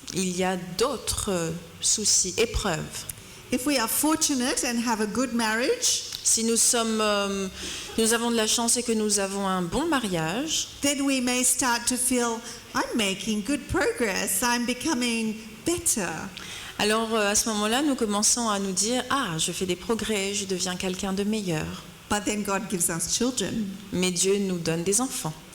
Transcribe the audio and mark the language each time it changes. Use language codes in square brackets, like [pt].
[fr] il y a d'autres soucis, épreuves. [en] If we are fortunate and have a good marriage, [fr] Si nous avons de la chance et que nous avons un bon mariage, [en] then we may start to feel, I'm making good progress, I'm becoming better. [fr] alors à ce moment-là, nous commençons à nous dire: ah, je fais des progrès, je deviens quelqu'un de meilleur. [en] But then God gives us children. [fr] Mais Dieu nous donne des enfants.